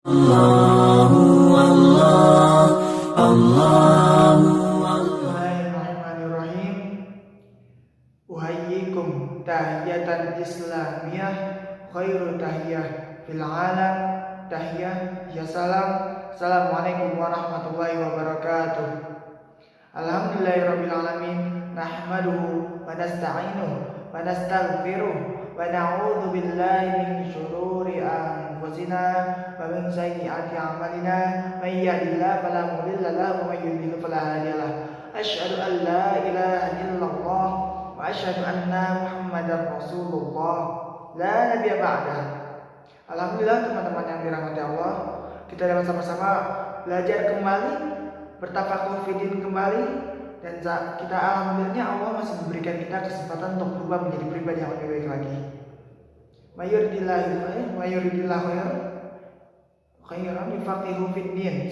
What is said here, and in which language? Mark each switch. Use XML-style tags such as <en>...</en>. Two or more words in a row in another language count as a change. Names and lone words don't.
<ar>Bismillahirrahmanirrahim. أحييكم تحية إسلامية خير تحية في العالم تحية يا سلام. السلام عليكم ورحمة الله وبركاته. الحمد لله رب العالمين، نحمده ونستعينه ونستغفره ونعوذ بالله من شرور أنفسنا ومن سيئات أعمالنا. من يهده الله فلا مضل له ومن يضلل فلا هادي له. أشهد أن لا إله إلا الله وأشهد أن محمدا رسول الله لا نبي بعده.</ar> <id>Alhamdulillah teman-teman yang dirahmati Allah, kita dapat sama-sama belajar kembali, bertafakur fiddin kembali, dan kita alhamdulillahnya Allah masih memberikan kita kesempatan untuk berubah menjadi pribadi yang lebih baik lagi.</id> <ar>من يرد الله خيرا يفقهه في الدين.</ar>